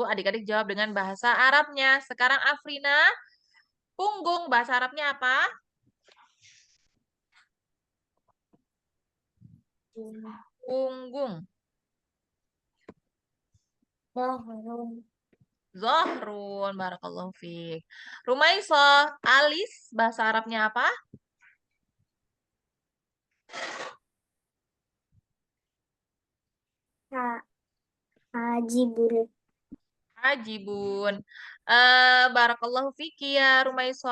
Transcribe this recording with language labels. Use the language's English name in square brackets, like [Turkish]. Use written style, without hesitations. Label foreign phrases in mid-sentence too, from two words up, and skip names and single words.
[Indonesian] Adik-adik jawab dengan bahasa Arabnya. Sekarang Afrina, punggung bahasa Arabnya apa? Punggung. [Arabic] Zohrun, بارك الله فيك. [Indonesian] Rumaiso, alis bahasa Arabnya apa? [Arabic] Hajibun. Ajibun. بارك الله فيكِ يا Rumaiso.